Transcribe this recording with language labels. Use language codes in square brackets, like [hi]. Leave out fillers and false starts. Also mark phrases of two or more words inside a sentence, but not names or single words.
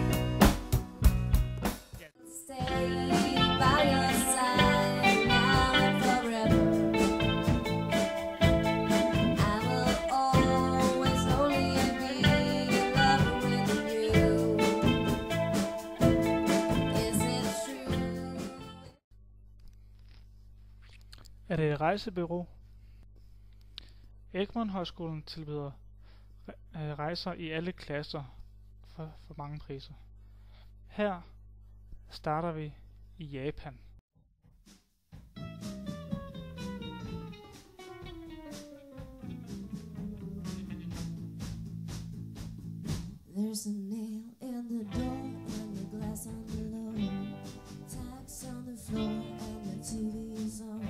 [en] Stay by your side now and forever. I will always only be in love with you. Is it true? [da] Er det et rejsebureau? Egmont Højskolen tilbyder rejser i alle klasser for mange priser. Her starter vi i Japan. [en] There's a nail in the door and the glass on the low, tacks on the floor and the TV is on.